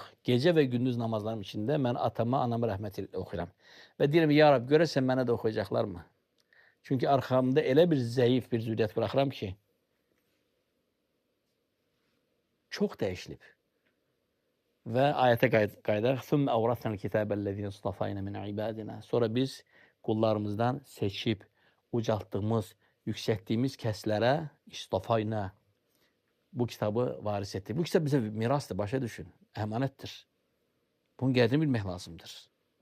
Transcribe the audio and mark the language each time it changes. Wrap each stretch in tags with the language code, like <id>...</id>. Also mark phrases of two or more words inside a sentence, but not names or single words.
<az>Gecə və gündüz namazlarım içində mən atama, anama rəhmət oxuyuram. Və deyirəm, ya Rab, görəsən mənə də oxuyacaqlarmı? Çünki arxamda elə bir zəif bir zürriyyət bıraxıram ki, çox dəyişilib. Və ayətə qaydaq.</az> <ar>ثُمَّ أَوْرَثْنَا الْكِتَابَ الَّذِينَ اصْطَفَيْنَا مِنْ عِبَادِنَا.</ar> <az>Sonra biz qullarımızdan seçib, ucaltdığımız, yüksəltdiyimiz kəslərə istafayna bu kitabı varis etdik. Bu kitab bizə mirasdır, başa düşün, əmanətdir. Bunun qədrini bilmək lazımdır.</az>